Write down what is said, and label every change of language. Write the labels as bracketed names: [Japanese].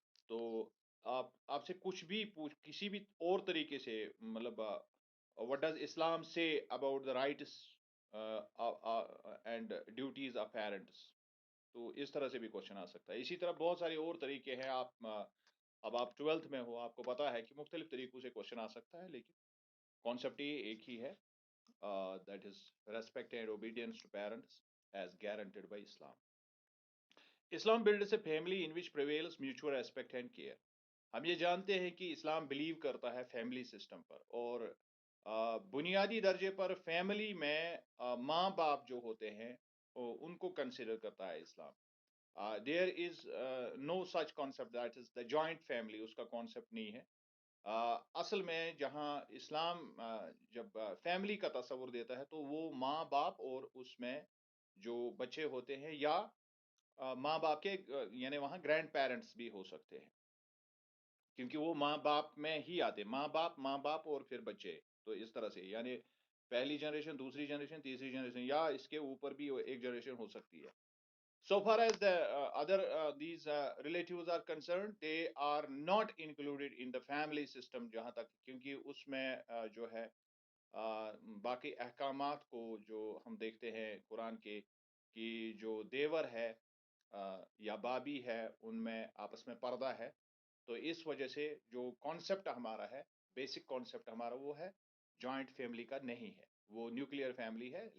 [Urdu] تو آپ سے کچھ بھی کسی بھی اور طریقے سے مطلب [English] what does Islam say about the rights and duties of parents, [Urdu] تو اس طرح سے بھی کوشچن آ سکتا ہے. اسی طرح بہت سارے اور طریقے ہیں. اب آپ ٹویلتھ میں ہو، آپ کو پتا ہے کہ مختلف طریقوں سے کوشچن آ سکتا ہے، لیکن کانسیپٹ یہ ایک ہی ہے. [English] That is respect and obedience to parents as guaranteed by Islam. Islam builds a family in which prevails mutual respect and care. [Urdu] ہم یہ جانتے ہیں کہ اسلام بلیو کرتا ہے فیملی سسٹم پر، اور بنیادی درجے پر فیملی میں ماں باپ جو ہوتے ہیں ان کو کنسیڈر کرتا ہے اسلام. [English] there is no such concept that is the joint family, [Urdu] اس کا کانسیپٹ نہیں ہے. اصل میں جہاں اسلام جب فیملی کا تصور دیتا ہے تو وہ ماں باپ اور اس میں جو بچے ہوتے ہیں، یا ماں باپ کے یعنی وہاں گرینڈ پیرنٹس بھی ہو سکتے ہیں، کیونکہ وہ ماں باپ میں ہی آتے، ماں باپ اور پھر بچے. تو اس طرح سے یعنی پہلی جنریشن، دوسری جنریشن، تیسری جنریشن، یا اس کے اوپر بھی ایک جنریشن ہو سکتی ہے. [English] So far as the other these relatives are concerned, they are not included in the family system. [Urdu] جہاں تک کیونکہ اس میں جو ہے باقی احکامات کو جو ہم دیکھتے ہیں قرآن کے، کہ جو دیور ہے یا بابی ہے، ان میں آپس میں پردہ ہے. تو اس وجہ سے جو کانسیپٹ ہمارا ہے، بیسک کانسیپٹ ہمارا وہ ہے جوائنٹ فیملی کا نہیں ہے، وہ نیوکلیئر فیملی ہے.